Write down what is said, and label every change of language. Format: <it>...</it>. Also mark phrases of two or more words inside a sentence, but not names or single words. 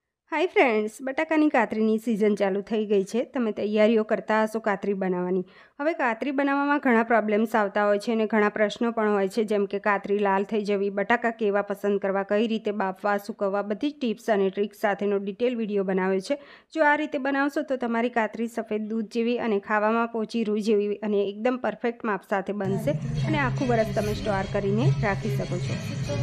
<en>Hi friends,</en> <gu>બટાકાની કાતરીની સીઝન ચાલુ થઈ ગઈ હૈ। તમે તૈયારીઓ કરતા હશો કાતરી બનાવવાની। હવે કાતરી બનાવવામાં ઘણા પ્રૉબ્લેમ્સ આવતા હોય છે અને ઘણા પ્રશ્નો પણ હોય છે, જેમ કે કાતરી લાલ થઈ જવી, બટાકા કેવા પસંદ કરવા, કઈ રીતે બાફવા, સુકવવા, બધી ટિપ્સ અને ટ્રિક્સ સાથેનો</gu> <en>detail video</en> <gu>બનાવ્યો છે। જો આ રીતે બનાવશો તો તમારી કાતરી સફેદ દૂધ જેવી અને ખાવામાં પોચી રૂઈ જેવી અને એકદમ પરફેક્ટ માપ સાથે બનશે અને આખું વરસ તમે સ્ટોર કરીને રાખી શકો છો।</gu>